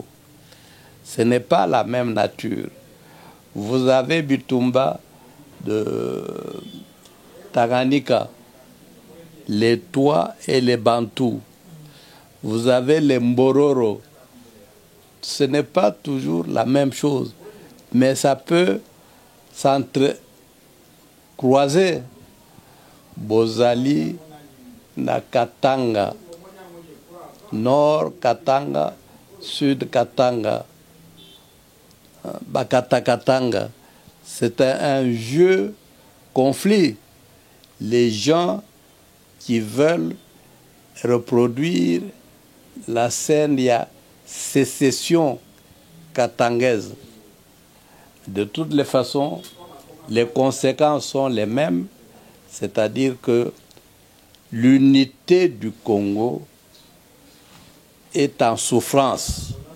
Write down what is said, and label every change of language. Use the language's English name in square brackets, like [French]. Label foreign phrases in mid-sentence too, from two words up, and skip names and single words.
[French] Ce n'est pas la même nature. Vous avez Bitumba de Tanganyika, les Tois et les Bantous. Vous avez les Mbororo. Ce n'est pas toujours la même chose, mais ça peut s'entrecroiser. [Lingala] Bozali na Katanga, Nord Katanga, Sud Katanga, Bakata Katanga. [French] C'est un vieux conflit. Les gens qui veulent reproduire la scène, il y a sécession katangaise. De toutes les façons, les conséquences sont les mêmes, c'est-à-dire que l'unité du Congo est en souffrance.